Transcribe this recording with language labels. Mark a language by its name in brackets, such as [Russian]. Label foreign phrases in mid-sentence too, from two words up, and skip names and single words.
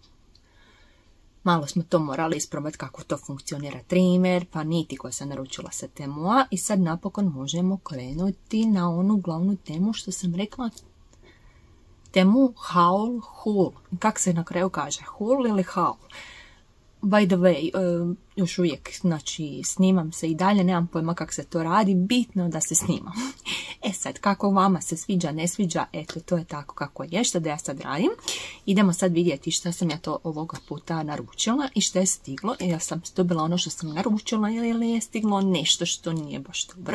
[Croatian] Malo smo to morali isprobati kako to funkcionira trimer, pa niti koje sam naručila sa Temua. I sad napokon možemo krenuti na onu glavnu temu što sam rekla. Temu haul, hul. Kako se na kraju kaže? Hul ili haul? [English] By the way, [Croatian] još uvijek, znači, snimam se i dalje, nemam pojma kako se to radi, bitno da se snimam. E sad, kako vama se sviđa, ne sviđa, eto, to je tako kako je, što da ja sad radim. Idemo sad vidjeti šta sam ja to ovoga puta naručila i što je stiglo. Ja sam dobila ono što sam naručila ili je stiglo nešto što nije baš dobro.